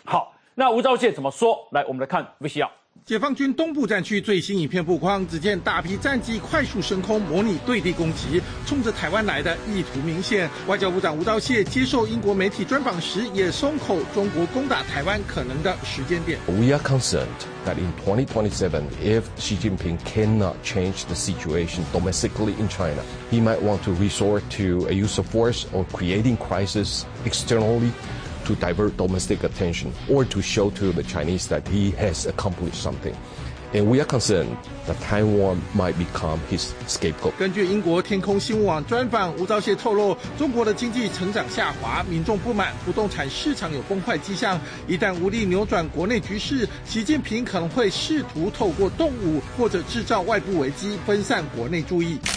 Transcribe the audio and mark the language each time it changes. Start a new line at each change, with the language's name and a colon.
Chinese: 好，那吴钊燮怎么说？来，我们来看 VCR。解放军东部战区最新影片曝光，只见大批战机快速升空模拟对地攻击，冲着台湾来的意图明显。外交部长吴钊燮接受英国媒体专访时也松口中国攻打台湾可能的时间点。
English: We are concerned that in 2027 if Xi Jinping cannot change the situation domestically in China, he might want to resort to a use of force or creating crisis externally to divert domestic attention or to show to the Chinese that he has accomplished something. And we are concerned that Taiwan might become his scapegoat.
Chinese: 根据英国天空新闻网专访，吴钊燮透露，中国的经济成长下滑，民众不满，不动产市场有崩坏迹象。一旦无力扭转国内局势，习近平可能会试图透过动武或者制造外部危机，分散国内注意。